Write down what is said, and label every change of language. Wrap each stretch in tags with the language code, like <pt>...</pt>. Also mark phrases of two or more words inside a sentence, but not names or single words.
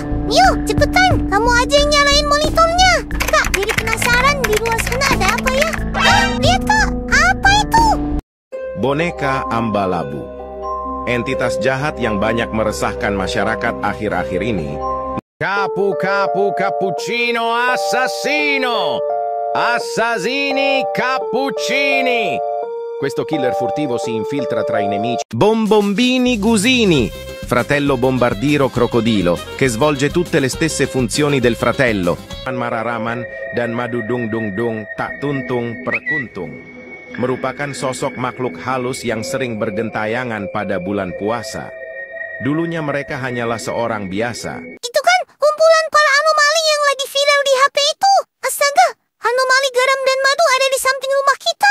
<id>Mio, cepetan. Kamu aja yang nyalain monitornya. Kak, jadi penasaran di luar sana ada apa ya? Lihat kak, apa itu? Boneka Ambalabu. Entitas jahat yang banyak meresahkan masyarakat akhir-akhir ini.</id> <it>Capu cappuccino assassino! Assassini cappuccini! Questo killer furtivo si infiltra tra i nemici. Bombombini Gusini, fratello bombardiero crocodilo, che svolge tutte le stesse funzioni del fratello.</it> <id>Mararaman dan Madudung Dung Dung tak tuntung perkuntung. Merupakan sosok makhluk halus yang sering bergentayangan pada bulan puasa. Dulunya mereka hanyalah seorang biasa. Itu kan kumpulan para anomali yang lagi viral di HP itu. Astaga, anomali garam dan madu ada di samping rumah kita.</id>